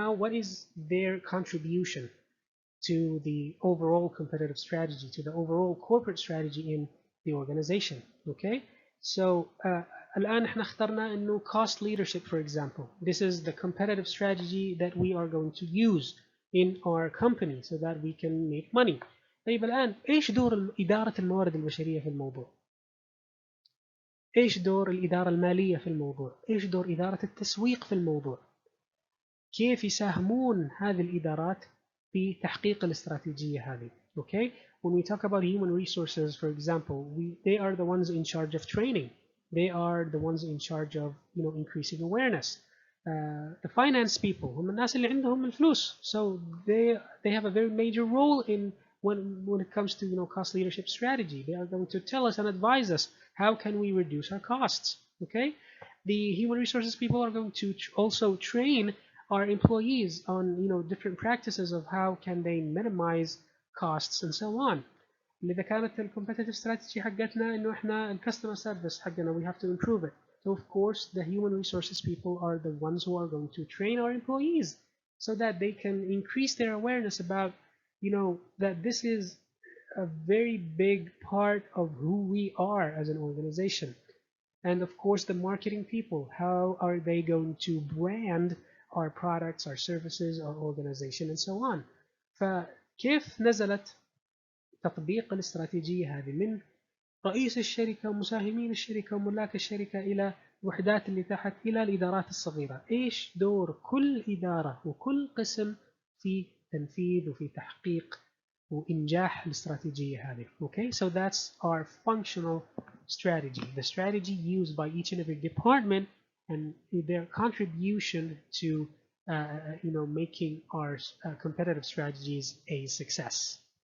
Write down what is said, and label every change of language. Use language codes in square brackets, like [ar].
[en] What is their contribution to the overall competitive strategy, to the overall corporate strategy in the organization. Okay, so [ar] الآن احنا اخترنا إنه [en] cost leadership for example. This is the competitive strategy that we are going to use in our company so that we can make money. [ar] طيب الآن إيش دور إدارة الموارد البشرية في الموضوع؟ إيش دور الإدارة المالية في الموضوع؟ إيش دور إدارة التسويق في الموضوع؟ كيف يساهمون هذه الإدارات في تحقيق الاستراتيجية هذه؟ Okay? [en] When we talk about human resources, for example, they are the ones in charge of training. They are the ones in charge of, increasing awareness. The finance people, [ar] هم الناس اللي عندهم الفلوس. [en] So they have a very major role in when it comes to, cost leadership strategy. They are going to tell us and advise us how can we reduce our costs. Okay? The human resources people are going to also train our employees on, different practices of how can they minimize costs and so on. [ar] إذا كانت ال competitive strategy حقتنا إنه إحنا ال customer service حقنا [en] we have to improve it. So of course the human resources people are the ones who are going to train our employees so that they can increase their awareness about, that this is a very big part of who we are as an organization. And of course the marketing people, how are they going to brand our products, our services, our organization and so on. [ar] فكيف نزلت تطبيق الاستراتيجية هذه من رئيس الشركة ومساهمين الشركة وملاك الشركة إلى الوحدات اللي تحت إلى الإدارات الصغيرة؟ إيش دور كل إدارة وكل قسم في تنفيذ وفي تحقيق وإنجاح الاستراتيجية هذه. [en] Okay, so that's our functional strategy, the strategy used by each and every department and their contribution to making our competitive strategies a success.